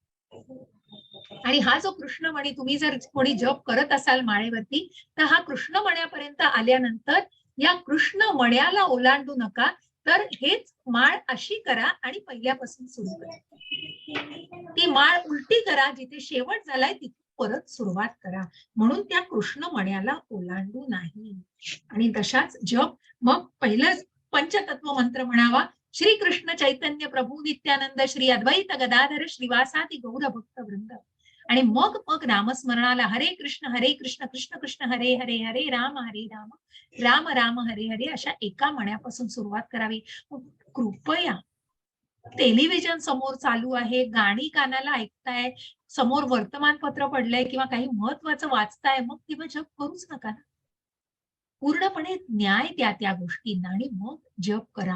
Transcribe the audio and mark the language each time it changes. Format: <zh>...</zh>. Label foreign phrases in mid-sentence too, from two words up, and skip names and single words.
<mr>आणि हा जो कृष्णमणी तुम्ही जर कोणी जप करत असाल माळेवरती, तर हा कृष्णमण्यापर्यंत आल्यानंतर या कृष्णमण्याला ओलांडू नका, तर हेच माळ अशी करा आणि पहिल्यापासून सुरू करा. ती माळ उलटी करा, जिथे शेवट झालाय तिथे परत सुरुवात करा. म्हणून त्या कृष्णमण्याला ओलांडू नाही. आणि तशाच जप मग पहिलं पंचतत्व मंत्र म्हणावा,</mr> <sa>श्री कृष्ण चैतन्य प्रभू नित्यानंद श्री अद्वैत गदाधर श्रीवासादि गौर भक्तवृंद.</sa> <mr>आणि मग नामस्मरणाला</mr> <sa>हरे कृष्ण कृष्ण कृष्ण हरे हरे</sa> <mr>हरे राम राम राम हरे हरे अशा एका मण्यापासून सुरुवात करावी. कृपया टेलिव्हिजन समोर चालू आहे, गाणी कानाला ऐकताय, समोर वर्तमानपत्र पडलंय किंवा काही महत्वाचं वाचताय, मग तेव्हा जप करूच नका ना. पूर्णपणे न्याय द्या त्या गोष्टींना आणि मग जप करा.</mr>